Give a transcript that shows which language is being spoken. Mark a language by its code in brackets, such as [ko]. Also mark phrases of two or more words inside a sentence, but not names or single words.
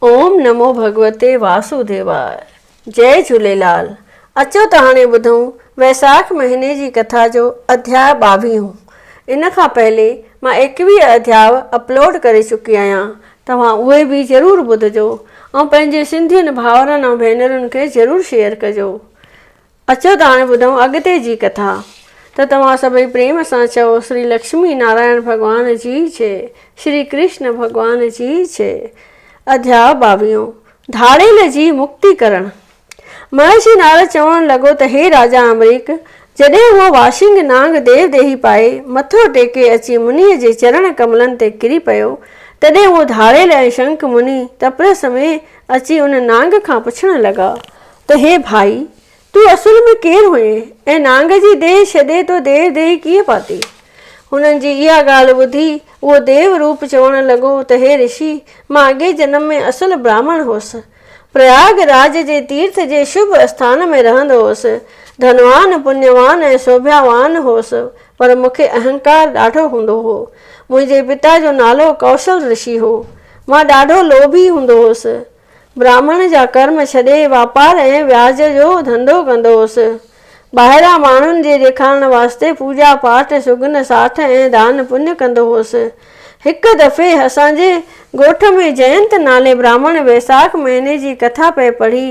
[sa] ओम नमो भगवते वासुदेवाय। जय झूलेलाल। [sd] अचो त हाणे ॿुधूं वैसाख महीने जी कथा जो अध्याय 22। इन खां पहले मां 21 अध्याय अपलोड करे चुकी आहियां। तव्हां उहे बि ज़रूरु ॿुधजो ऐं पंहिंजे सिंधियुनि भाउरनि ऐं भेनरुनि खे ज़रूरु शेयर कजो। अचो त हाणे ॿुधूं अॻिते जी कथा। त तव्हां सभई प्रेम सां चओ श्री लक्ष्मी नारायण भॻवान जी जय, श्री कृष्ण भॻवान जी जय। अध्याय 22। धाड़ेल जी मुक्ति करण। महर्षि नारद चवण लॻो त हे राजा अमरीक, जॾहिं उहो वाशिंग नांग देव देही पाए मथो टेके अची मुनीअ जे चरण कमलनि ते किरी पियो, तॾहिं उहो धाड़ेल ऐं शंख मुनी तपरस में अची उन नांग खां पुछण लॻा त हे भाई, तूं असुल में केरु हुए ऐं नांग जी देह छॾे तो देव देही कीअं पाती? हुननि जी इहा ॻाल्हि ॿुधी उहो देव रूप चवण लॻो त हे ऋषि, मां अॻे जन्म में असुल ब्राह्मण हुअसि। प्रयाग राज जे तीर्थ जे शुभ स्थान में रहंदो हुअसि। धनवान पुण्यवान ऐं शोभावान हुअसि, पर मूंखे अहंकार ॾाढो हूंदो हो। मुंहिंजे पिता जो नालो कौशल ऋषि हो। मां ॾाढो लोभी हूंदो हुअसि। ब्राह्मण जा कर्म छॾे वापार ऐं व्याज जो धंधो कंदो हुअसि। ॿाहिरां माण्हुनि जे ॾेखारण वास्ते पूजा पाठ सुगन साठ ऐं दान पुण्य कंदो हुअसि। हिकु दफ़े असांजे ॻोठ में जयंत नाले ब्राह्मण वैसाख महीने जी कथा पे पढ़ी।